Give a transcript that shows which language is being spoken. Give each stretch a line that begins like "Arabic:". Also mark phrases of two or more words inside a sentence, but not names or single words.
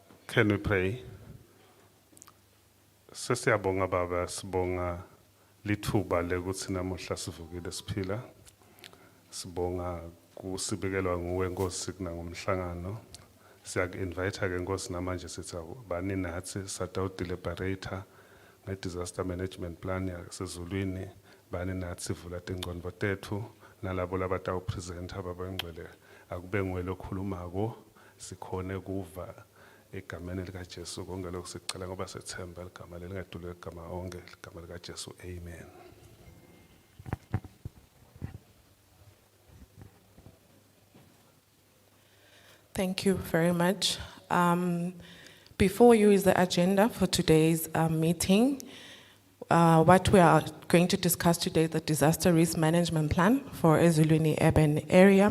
English: Can we pray?
Swati: Sesiyabonga baba, sibonga lithuba lekuthi namuhla sivukile siphila. Sibonga kusibekelwa nguwe Nkosi kunangomhlangano. Siyaku-invite ke Nkosi namanje sithi bani nathi satawudeliberata nge-
English: disaster management plan
Swati: yasezulwini, bani nathi sivula tingcondvo tethu nalabo labatawupresenta ababengcwele akube nguwe lokhulumako sikhone kuva egameni likaJesu konke lokhu sicela ngoba sethemba igama lelingadulwe igama onke igama likaJesu, amen.
English: Thank you very much. Before you is the agenda for today's meeting. What we are going to discuss today is the Disaster Risk Management Plan for Ezulwini Urban Area.